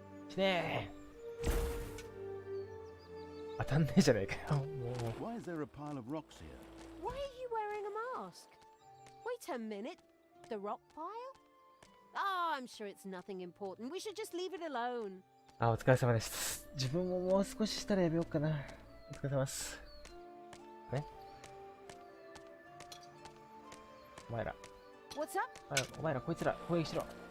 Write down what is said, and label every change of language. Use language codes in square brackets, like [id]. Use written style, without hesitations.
[ja] しねえ。当たんねえじゃねえかよ。もう。 [en] Why is there a pile of rocks here? Why are you wearing a mask? Wait a minute. The rock pile? Oh, I'm sure it's nothing important. We should just leave it alone. [ja] お疲れ様です。自分ももう少ししたらやめようかな。お疲れ様です。ね。お前ら。 [en] What's up? [ja] お前らこいつら攻撃しろ。